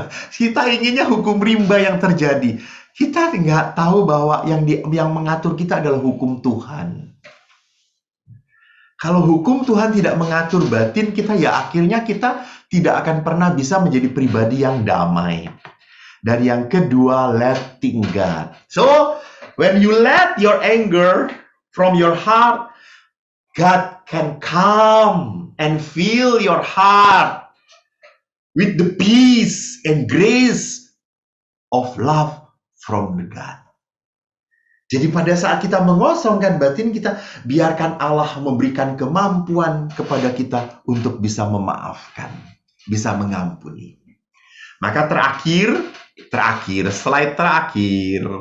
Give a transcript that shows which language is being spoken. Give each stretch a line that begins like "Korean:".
Indonesian: Kita inginnya hukum rimba yang terjadi. Kita nggak tahu bahwa yang mengatur kita adalah hukum Tuhan. Kalau hukum Tuhan tidak mengatur batin kita, ya akhirnya kita tidak akan pernah bisa menjadi pribadi yang damai. Dan yang kedua,
English: letting God. So, when you let your anger from your heart, God can come and fill your heart with the peace and grace of love from God.
Indonesian: Jadi pada saat kita mengosongkan batin kita, biarkan Allah memberikan kemampuan kepada kita untuk bisa memaafkan, bisa mengampuni. Maka terakhir, slide terakhir.